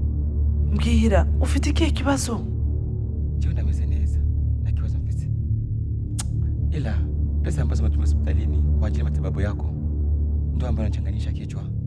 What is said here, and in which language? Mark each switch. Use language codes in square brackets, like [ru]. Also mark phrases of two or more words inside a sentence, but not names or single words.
[rw] Mbwira, ufite iki kibazo? Jeo nameze neza, na kibazo mfite. [sw] Ila pesa ambazo natumia hospitalini kwa ajili ya matibabu yako ndio ambayo inachanganisha kichwa.